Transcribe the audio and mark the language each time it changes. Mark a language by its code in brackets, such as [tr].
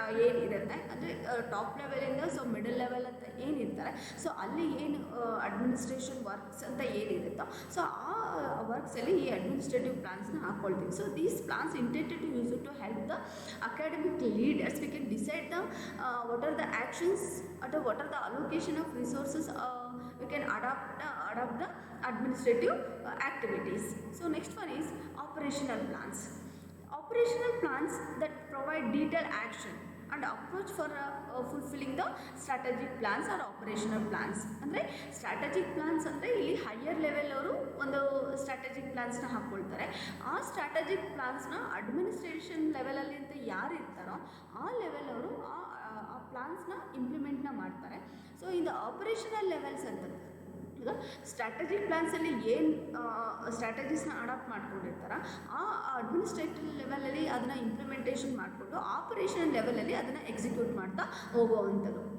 [kn] ಏನಿರುತ್ತೆ ಅಂದರೆ top ಲೆವೆಲಿಂದ so middle level ಅಂತ ಏನಿರ್ತಾರೆ, ಸೊ ಅಲ್ಲಿ ಏನು ಅಡ್ಮಿನಿಸ್ಟ್ರೇಷನ್ ವರ್ಕ್ಸ್ ಅಂತ ಏನಿರುತ್ತೋ ಸೊ ಆ ವರ್ಕ್ಸಲ್ಲಿ ಈ administrative ಪ್ಲಾನ್ಸ್ನ ಹಾಕ್ಕೊಳ್ತೀವಿ. [en] So these plans intended to use to help the academic leaders we can decide the what are the actions or what are the allocation of resources we can adopt the administrative activities. So next one is operational plans. Operational plans that provide detailed action and approach for fulfilling the strategic plans or operational plans. [kn] ಅಂದರೆ strategic plants ಅಂದರೆ ಇಲ್ಲಿ higher level ಅವರು ಒಂದು strategic ಪ್ಲಾನ್ಸ್ನ ಹಾಕ್ಕೊಳ್ತಾರೆ. ಆ strategic ಪ್ಲಾನ್ಸ್ನ administration ಲೆವೆಲಲ್ಲಿ ಅಂತ ಯಾರು ಇರ್ತಾರೋ ಆ ಲೆವೆಲ್ ಅವರು ಆ ಪ್ಲಾನ್ಸ್ನ ಇಂಪ್ಲಿಮೆಂಟ್ನ ಮಾಡ್ತಾರೆ. ಸೊ ಇದು ಆಪರೇಷನಲ್ ಲೆವೆಲ್ಸ್ ಅಂತಂದ್ರೆ ಈಗ ಸ್ಟ್ರಾಟಜಿಕ್ ಪ್ಲಾನ್ಸಲ್ಲಿ ಏನು ಸ್ಟ್ರಾಟಜೀಸ್ನ ಅಡಾಪ್ಟ್ ಮಾಡ್ಕೊಂಡಿರ್ತಾರೋ ಆ ಅಡ್ಮಿನಿಸ್ಟ್ರೇಟಿವ್ ಲೆವೆಲಲ್ಲಿ ಅದನ್ನು ಇಂಪ್ಲಿಮೆಂಟೇಷನ್ ಮಾಡಿಕೊಂಡು ಆಪರೇಷನಲ್ ಲೆವೆಲಲ್ಲಿ ಅದನ್ನು ಎಕ್ಸಿಕ್ಯೂಟ್ ಮಾಡ್ತಾ ಹೋಗುವಂಥದ್ದು.